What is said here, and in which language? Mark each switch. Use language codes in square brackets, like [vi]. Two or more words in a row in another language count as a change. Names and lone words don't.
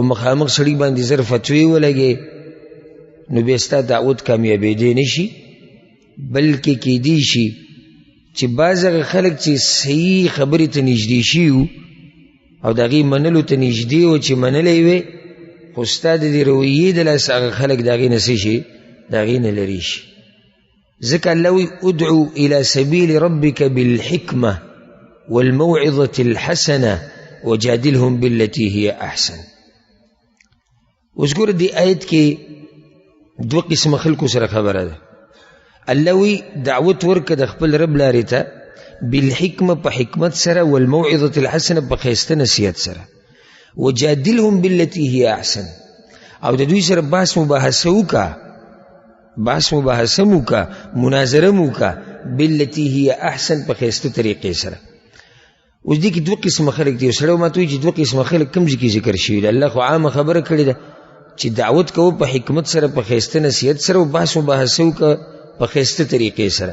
[ps] مخامخ سړي باندې زر فتوی ولګې، نو بیا ستا دعوت کامیابېدی نه شي، بلکې کیدی شي چې بعض هغه خلک چې صحیح خبرې ته نږدې شي وو او د هغې منلو ته نږدې وو چې منلی وې، خو ستا د دې رویې د لاسه هغه خلک د هغې نه څه شي، د هغې نه لرې شي. ځکه الله وایي [ar] ادعو الى سبیل ربک بالحکمه والموعظة الحسنه وجادلهم بالتي هي احسن. [ps] اوس ګوره دې آیت کې دوه قسمه خلکو سره خبره ده. الله وی دعوت ورکه د خپل رب لارې ته بالحکمه په حکمت سره، [ar] والموعظة الحسنه [ps] په ښایسته نصیحت سره، [ar] وجادلهم بالتي هي احسن، [ps] او د دوی سره بحث مباحثه وکړه بحث مباحثه مو کا، مناظره مو کا، [ar] باللتی هي احسن [ps] په ښایسته طریقې سره. اوس دې کې دوه قسمه خلک دي. سړی ماته وایي چې دوه قسمه خلک کوم ځای کې ذکر شوي دي؟ الله خو عامه خبره کړې ده چې دعوت کوو په حکمت سره، په ښایسته نصیحت سره، او بحث مباحثه وکړه په ښایسته طریقې سره.